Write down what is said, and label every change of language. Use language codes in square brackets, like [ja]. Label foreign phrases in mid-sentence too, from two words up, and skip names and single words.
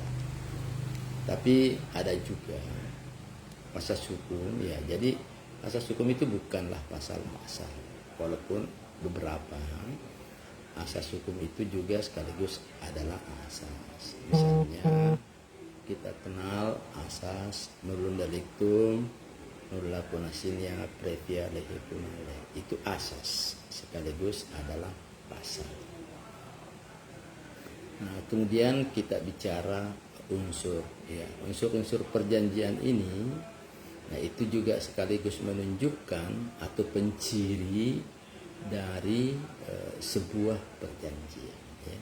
[id] Tapi ada juga asas hukum ya. Jadi asas hukum itu bukanlah pasal-pasal, walaupun beberapa asas hukum itu juga sekaligus adalah asas. Misalnya kita kenal asas [la] nullum delictum, nulla punasinia previa lege punale. [id] Itu asas sekaligus adalah pasal. Nah, kemudian kita bicara unsur ya. Unsur-unsur perjanjian ini nah itu juga sekaligus menunjukkan atau penciri dari sebuah perjanjian ya.